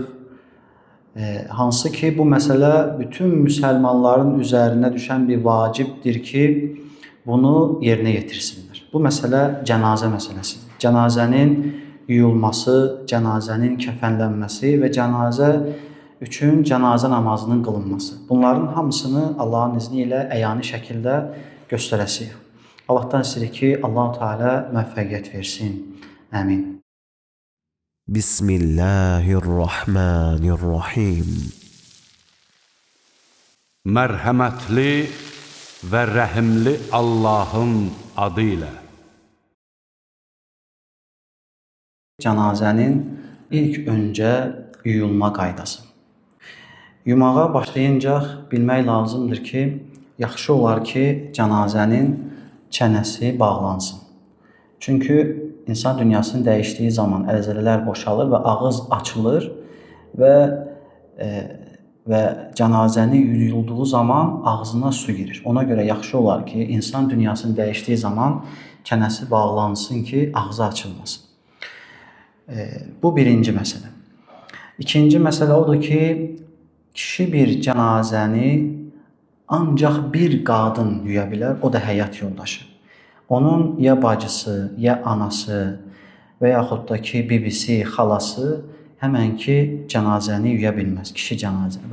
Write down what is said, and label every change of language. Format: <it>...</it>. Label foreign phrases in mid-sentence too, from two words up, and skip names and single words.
<tr>Hansı ki bu mesele bütün Müslümanların üzerine düşen bir vaciptir ki bunu yerine getirsinler. Bu mesele cenaze meselesidir. Cenazenin yuyulması, cenazenin kefenlenmesi ve cenaze üçün cenaze namazının kılınması.</tr> <az>Bunların hamısını Allah'ın izniyle əyani şəkildə göstərəsiyik. Allah'tan istəyirik ki Allah-u Teala müvəffəqiyyət versin. Amin. Bismillahirrahmanirrahim. Mərhəmətli və rəhimli Allahın adıyla. Cenazenin ilk önce yuyulma qaydası. Yumağa başlayınca bilmək lazımdır ki, yaxşı olar ki cenazenin çənəsi bağlansın. Çünkü İnsan</az> <tr>dünyasının değiştiği zaman</tr> <az>əzələlər boşalır ve ağız açılır ve cenazəni yuyulduğu zaman ağzına su girir. Ona göre yaxşı olar ki insan</az> <tr>dünyasının değiştiği zaman</tr> <az>çənəsi bağlansın ki ağzı açılmasın. Bu birinci mesele. İkinci mesele odur ki kişi bir cenazəni ancaq bir qadın yuya bilər, o da həyat yoldaşı. Onun ya bacısı, ya anası və yaxud da ki bibisi, xalası həmən ki cənazəni yuya bilməz, kişi cənazəni.</az>